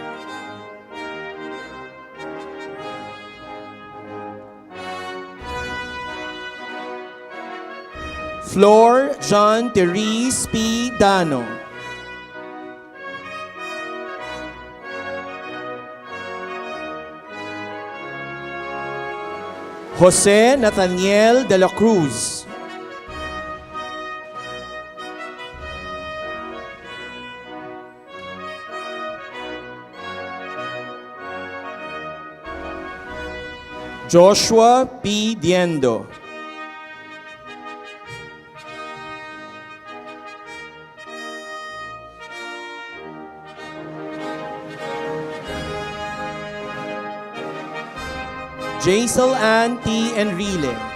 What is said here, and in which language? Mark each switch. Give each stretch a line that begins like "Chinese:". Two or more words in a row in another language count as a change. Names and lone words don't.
English: Flor John Therese P. Dano. Jose Nathaniel de la Cruz. Joshua P. Diendo. Jaisal Ann T. Enrile.